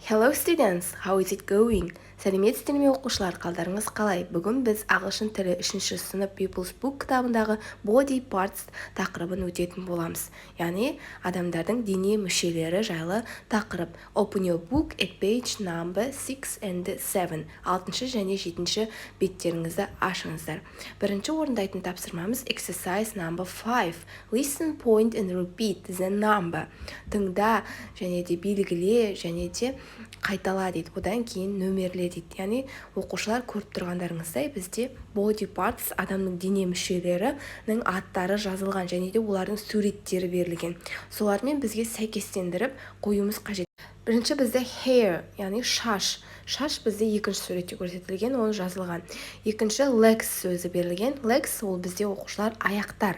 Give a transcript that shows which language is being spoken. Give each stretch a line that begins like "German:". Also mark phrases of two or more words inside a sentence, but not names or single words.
English: Hello students, how is it going?
Kazakh: Сәлеметсіздер ме оқушылар, қалдарыңыз қалай? Бүгін біз ағылшын тілі 3-ші сынып People's Book кітабындағы
English: Body Parts
Kazakh: тақырыбын өтетін боламыз. Яғни адамдардың дене мүшелері жайлы тақырып.
English: Open your book at page number 6 and 7.
Kazakh: 6 және 7 беттеріңізді ашыңыздар. Бірінші орындайтын тапсырмамыз
English: exercise number 5. Listen, point and repeat the number.
Kazakh: Тыңда және де белгіле және де қайтала дейді. Одан кейін нөмерле дейді. Яғни оқушылар көріп тұрғандарыңыздай бізде
English: body parts,
Kazakh: адамның дене мүшелерінің аттары жазылған және де олардың суреттері берілген. Солармен бізге сәйкестендіріп қоюымыз қажет. Бірінші бізде hair, яғни шаш. Шаш бізде екінші суретте көрсетілген, ол жазылған. Екінші legs сөзі берілген. Legs ол бізде оқушылар аяқтар.